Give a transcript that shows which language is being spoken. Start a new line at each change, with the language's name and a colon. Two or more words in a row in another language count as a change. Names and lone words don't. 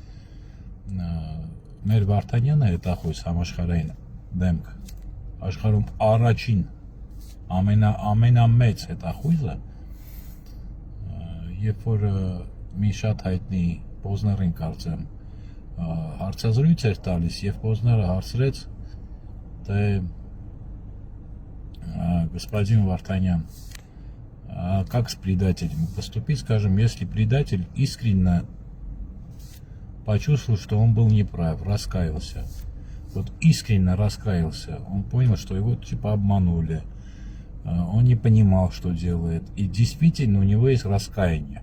Armenian: մեր Վարդանյանը հետախույզ համաշխարհային դեմք, աշխարհում առաջին ամենամեծ հետախույզը, երբ որ մի շատ հայտնի Պոզներին կարծեմ հարցազրույց էր տալիս, և Պոզները հարցրեց, թե
Russian: господин Вартанян, как с предателем поступить, скажем, если предатель искренне почувствовал, что он был неправ, раскаялся. Вот искренне раскаялся, он понял, что его типа обманули, он не понимал, что делает, и действительно у него есть раскаяние.